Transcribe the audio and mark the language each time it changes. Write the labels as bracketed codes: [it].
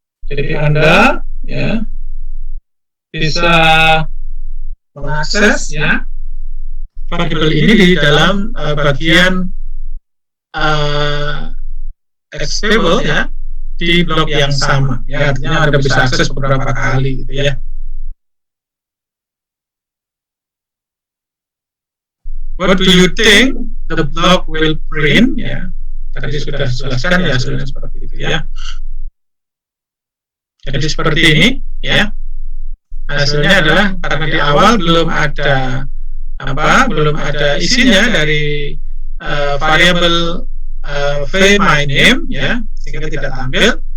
[id] Jadi Anda ya bisa mengakses ya variabel ini di dalam bagian external ya di blok yang sama ya. Artinya Anda bisa akses beberapa kali gitu ya. [en] What do you think the block will print? [id] Ya, tadi sudah dijelaskan ya hasilnya seperti itu ya. Jadi seperti ini ya. Hasilnya adalah karena di awal belum ada belum ada isinya dari variabel v my name ya, sehingga tidak tampil.